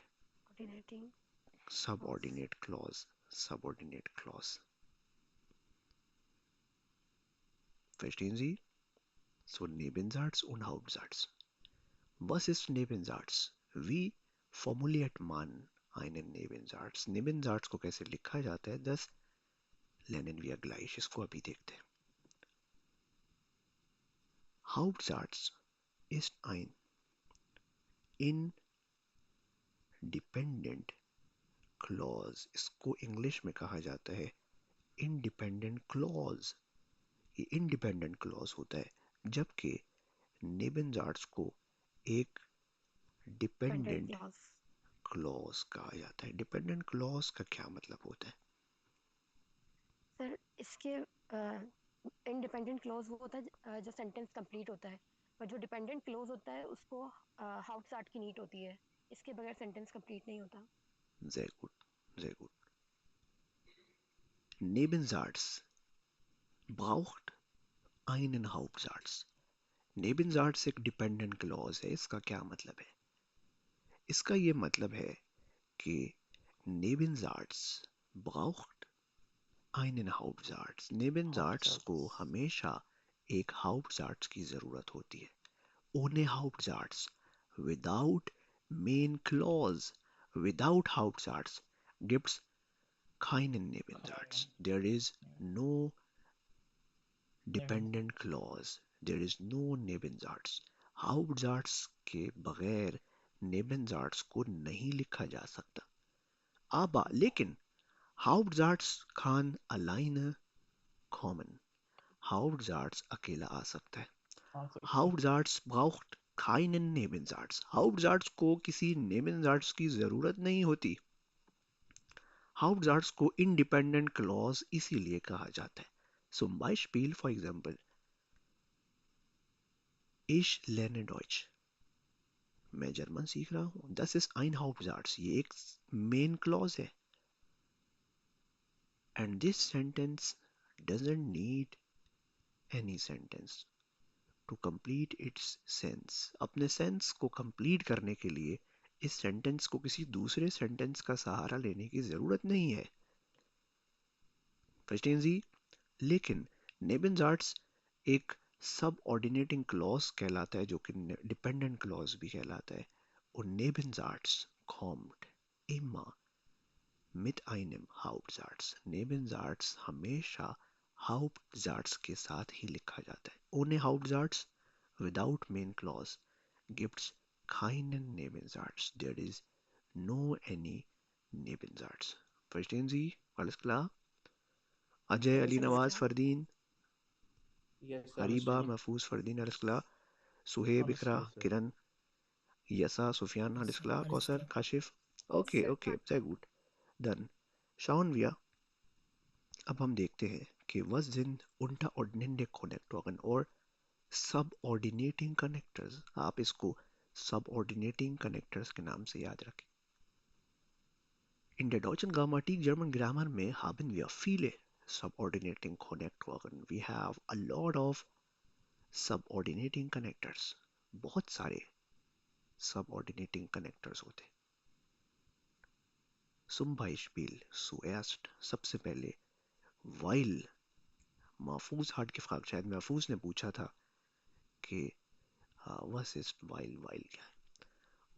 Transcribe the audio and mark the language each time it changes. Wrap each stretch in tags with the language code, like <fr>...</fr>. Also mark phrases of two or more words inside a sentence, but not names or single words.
<en>Coordinating. subordinate clause. Subordinate clause.</en> <de>Verstehen Sie? So Nebensatz und Hauptsatz. Was ist Nebensatz? Wie formuliert man einen Nebensatz?</de> <hi>Nebensatz को कैसे लिखा जाता है,</hi> <de>das lernen wir gleich.</de> <hi>इसको अभी देखते हैं.</hi> <de>Hauptsatz ist ein</de> <en>independent clause.</en> <hi>इसको इंग्लिश में कहा जाता है</hi> <en>independent clause.</en> <hi>ये</hi> <en>independent clause</en> <hi>होता है, जबकि Nebensatz को एक</hi> <en>Dependent dependent clause.</en> <hi>क्लॉज कहा जाता है.</hi> <en>dependent clause</en> <hi>का क्या मतलब होता है? सर इसके</hi> <en>independent clause</en> <hi>वो होता है जो</hi> <en>sentence complete</en> <hi>होता है, पर जो</hi> <en>dependent clause</en> <hi>होता है उसको हाउटसाट की नीड होती है, इसके बगैर</hi> <en>sentence complete</en> <hi>नहीं होता।</hi> <de>Sehr gut, sehr gut. Nebensatz braucht einen Hauptsatz.</de> <hi>Nebensatz एक</hi> <en>dependent clause</en> <hi>है। इसका क्या मतलब है? इसका ये मतलब है कि</hi> <de>Nebensatz braucht einen Hauptsatz.</de> <hi>Nebensatz को</hi> <de>Hauptsatz.</de> <hi>हमेशा एक Hauptsatz की जरूरत होती है।</hi> <de>Ohne Hauptsatz,</de> <en>without main clause, without</en> <de>Hauptsatz gibt's keinen Nebensatz. Keinen.</de> <en>There is no dependent</en> <de>Nebensatz.</de> <en>clause. There is no Nebensatz.</en> <hi>Hauptsatz के बगैर Nebensatz को नहीं लिखा जा सकता।</hi> <de>Aber लेकिन Hauptsatz kann alleine kommen.</de> <hi>Hauptsatz अकेला आ सकता है। आ सकता है।</hi> <de>Hauptsatz braucht keinen Nebensatz.</de> <hi>Hauptsatz को किसी Nebensatz की जरूरत नहीं होती। Hauptsatz को</hi> <en>independent clause</en> <hi>इसीलिए कहा जाता है।</hi> <de>Zum Beispiel,</de> <en>for example,</en> <de>ich lerne Deutsch.</de> <hi>मैं जर्मन सीख रहा हूँ।</hi> <de>Das ist ein Hauptsatz.</de> <hi>ये एक</hi> <en>main clause</en> <hi>है।</hi> <en>And this sentence doesn't need any sentence to complete its sense.</en> <hi>अपने sense को complete करने के लिए इस sentence को किसी दूसरे sentence का सहारा लेने की जरूरत नहीं है।</hi> <de>Verstehen Sie?</de> <hi>लेकिन Nebensatz एक</hi> <en>subordinating clause</en> <hi>कहलाता है जो कि</hi> <en>dependent clause</en> <hi>भी कहलाता है।</hi> <de>Und Nebensatz kommt immer mit einem Hauptsatz.</de> <hi>Nebensatz हमेशा Hauptsatz के साथ ही लिखा जाता है।</hi> <de>Ohne Hauptsatz,</de> <en>without main clause,</en> <de>gibt's keinen Nebensatz.</de> <en>There is no any Nebensatz.</en> <de>Verstehen Sie? Alles klar? Ajay,</de> <en>Yes, Ali Yes, Nawaz, sir.</en> <de>klar. Fardeen,</de> <en>Yes, Hariba, understood. Mahfouz,</en> <de>Fardeen, alles klar? Suhaib, Ikra,</de> <en>Understood, sir.</en> <de>Kiran, Yasa, Sufyan, alles klar? alles Kausar, klar. Kashif?</de> <en>Yes, Okay, sir.</en> <de>okay, sehr gut. Dann schauen wir,</de> <hi>अब हम देखते हैं कि</hi> <de>was sind unterordnende Konnektoren</de> <hi>और</hi> <en>subordinating connectors.</en> <hi>आप इसको</hi> <en>subordinating connectors</en> <hi>के नाम से याद रखें।</hi> <de>In der deutschen Grammatik,</de> <en>German Grammar</en> <de>में haben wir viele subordinating Konnektoren.</de> <en>We have a lot of subordinating connectors.</en> <hi>बहुत सारे</hi> <en>subordinating connectors</en> <hi>होते हैं।</hi> <de>Zum Beispiel zuerst</de> <hi>सबसे पहले while महफूज हार्ड की फ्राग शायद महफूज ने पूछा था कि</hi> <de>was is</de> <hi>while क्या है।</hi>